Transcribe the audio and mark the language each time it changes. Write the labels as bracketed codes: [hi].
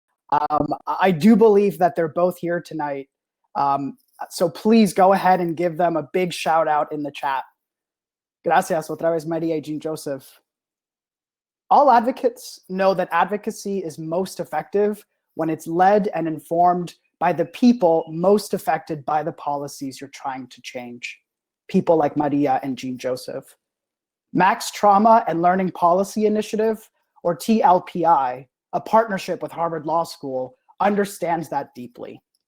[en] I do believe that they're both here tonight. So please go ahead and give them a big shout out in the chat. [es] Gracias otra vez, Maria y Jean Joseph. [en] All advocates know that advocacy is most effective when it's led and informed by the people most affected by the policies you're trying to change. People like Maria and Jean Joseph. Max Trauma and Learning Policy Initiative, or TLPI, a partnership with Harvard Law School, understands that deeply.